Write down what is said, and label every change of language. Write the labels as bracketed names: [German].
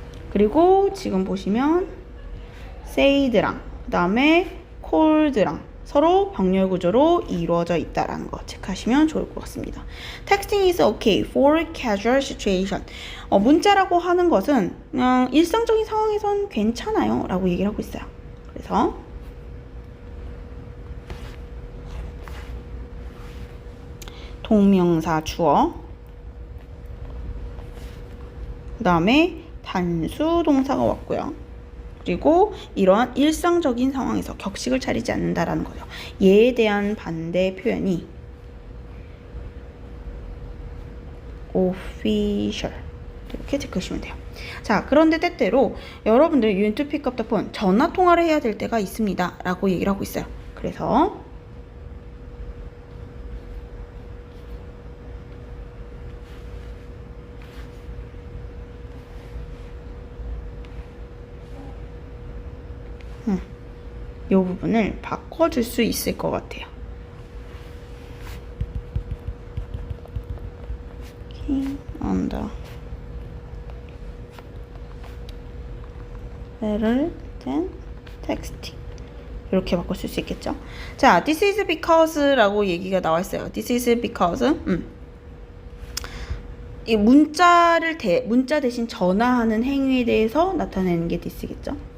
[Korean] 그리고 지금 보시면 said랑 그 다음에 called랑 서로 병렬 구조로 이루어져 있다라는 거 체크하시면 좋을 것 같습니다. [English] Texting is okay for casual situation. [Korean] 문자라고 하는 것은 그냥 일상적인 상황에선 괜찮아요 라고 얘기를 하고 있어요. 그래서 동명사 주어 그 다음에 단수 동사가 왔고요. 그리고 이러한 일상적인 상황에서 격식을 차리지 않는다라는 거죠. 얘에 대한 반대 표현이 official 이렇게 체크하시면 돼요. 자, 그런데 때때로 여러분들 you need to pick up the phone 전화 통화를 해야 될 때가 있습니다 라고 얘기를 하고 있어요. 그래서 이 부분을 바꿔줄 수 있을 것 같아요. [English] on the better than texting [Korean] 이렇게 바꿔줄 수 있겠죠. 자, [English] this is because [Korean] 라고 얘기가 나와 있어요. this is because 이 문자 대신 전화하는 행위에 대해서 나타내는 게 this겠죠.